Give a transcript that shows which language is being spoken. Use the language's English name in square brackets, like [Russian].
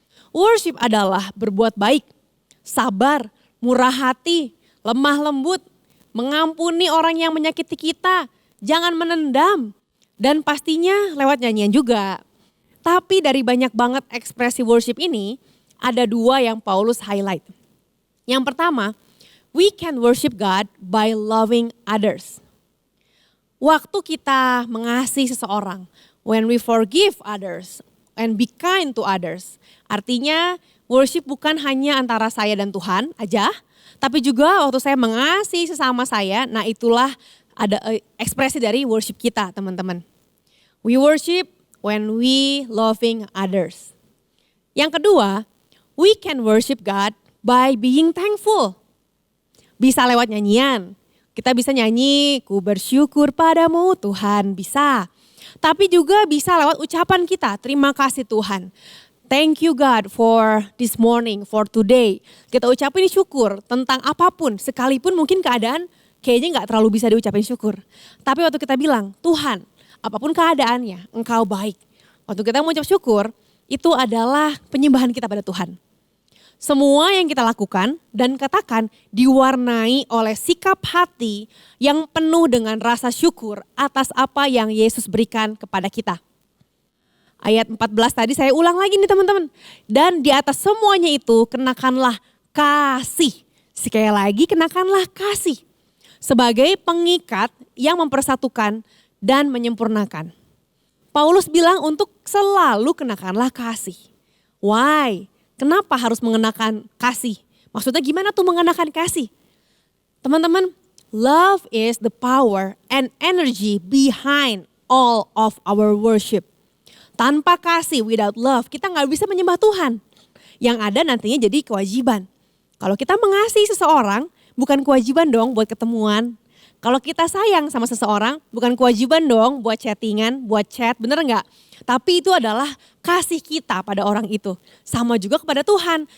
[Indonesian] Worship adalah berbuat baik, sabar, murah hati, lemah lembut, mengampuni orang yang menyakiti kita, jangan menendam, dan pastinya lewat nyanyian juga. Tapi dari banyak banget ekspresi worship ini, ada 2 yang Paulus highlight. Yang pertama, [English] we can worship God by loving others. [Indonesian] Waktu kita mengasihi seseorang, [English] when we forgive others and be kind to others. [Indonesian] Artinya worship bukan hanya antara saya dan Tuhan aja, tapi juga waktu saya mengasihi sesama saya, nah itulah ada ekspresi dari worship kita teman-teman. [English] We worship when we loving others. [Indonesian] Yang kedua, [English] we can worship God by being thankful. [Indonesian] Bisa lewat nyanyian. Kita bisa nyanyi, ku bersyukur padamu Tuhan, bisa. Tapi juga bisa lewat ucapan kita, terima kasih Tuhan. [English] Thank you God for this morning, for today. [Indonesian] Kita ucapin syukur tentang apapun, sekalipun mungkin keadaan kayaknya gak terlalu bisa diucapin syukur. Tapi waktu kita bilang, Tuhan, apapun keadaannya, Engkau baik. Waktu kita mengucap syukur, itu adalah penyembahan kita pada Tuhan. Semua yang kita lakukan dan katakan diwarnai oleh sikap hati yang penuh dengan rasa syukur atas apa yang Yesus berikan kepada kita. Ayat 14 tadi saya ulang lagi nih teman-teman. Dan di atas semuanya itu kenakanlah kasih. Sekali lagi kenakanlah kasih. Sebagai pengikat yang mempersatukan dan menyempurnakan. Paulus bilang untuk selalu kenakanlah kasih. Why? Kenapa harus mengenakan kasih? Maksudnya gimana tuh mengenakan kasih? [English] Teman-teman, love is the power and energy behind all of our worship. [Indonesian] Tanpa kasih, [English] without love, [Indonesian] kita gak bisa menyembah Tuhan. Yang ada nantinya jadi kewajiban. Kalau kita mengasihi seseorang, bukan kewajiban dong buat ketemuan. Kalau kita sayang sama seseorang, bukan kewajiban dong buat chattingan, buat chat, bener gak? Tapi itu adalah kasih kita pada orang itu. Sama juga kepada Tuhan.